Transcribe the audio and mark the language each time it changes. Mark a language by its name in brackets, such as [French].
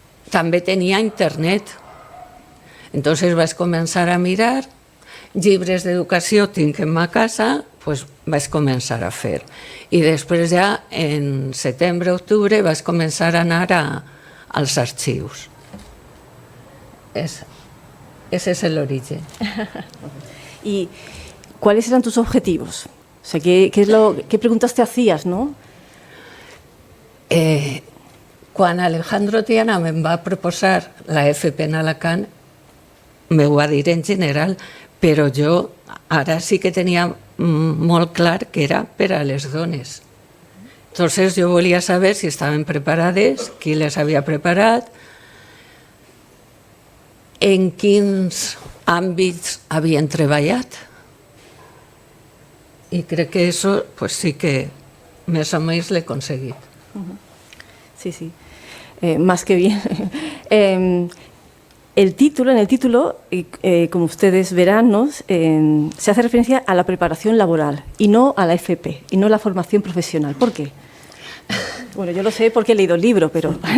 [Catalan] També tenia internet. Entonces vaig començar a mirar, llibres d'educació tinc en ma casa, pues vaig començar a fer. I després ja, en setembre-octubre, vaig començar a anar als arxius. [Spanish] Ese es el origen. ¿Y cuáles eran tus objetivos? O sea, ¿qué preguntas te hacías, no? [Catalan] quan Alejandro Tiana me'n va proposar la FP en Alacant, me ho va dir en general, però jo ara sí que tenia molt clar que era per a les dones. Entonces jo volia saber si estaven preparades, qui les havia preparat, en quins àmbits havien treballat. I crec que eso pues sí que més o menys l'he aconseguit. [Spanish] Sí, sí. Más que bien. En el título, como ustedes verán, ¿no? Se hace referencia a la preparación laboral y no a la FP, y no a la formación profesional. ¿Por qué? Bueno, yo lo sé porque he leído el libro, pero...